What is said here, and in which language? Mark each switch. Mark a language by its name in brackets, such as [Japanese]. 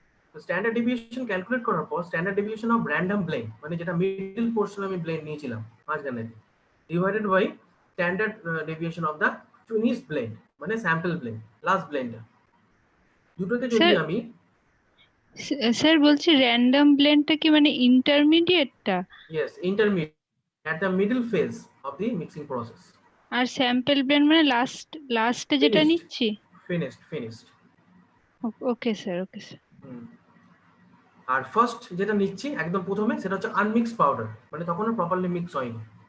[Bangla] তো standard deviation calculate করার পর standard deviation of random blend, মানে যেটা মিডল পোর্শন আমি ব্লেন্ড নিয়েছিলাম মাঝখানে, divided by standard deviation of the finished blend, মানে স্যাম্পল ব্লেন্ড, লাস্ট ব্লেন্ডার। দুটোকে যদি আমি স্যার বলছি র্যান্ডম ব্লেন্ডটা কি মানে ইন্টারমিডিয়েটটা? [English] yes intermediate at the middle phase of the mixing process, [Bangla] আর sample blend মানে লাস্টে যেটা নিচ্ছি? [English] finished okay sir, okay sir. [Bangla] আর ফার্স্ট যেটা নিচ্ছি একদম প্রথমে সেটা হচ্ছে আনমিক্স পাউডার, মানে তখনও প্রপারলি মিক্স হয়নি।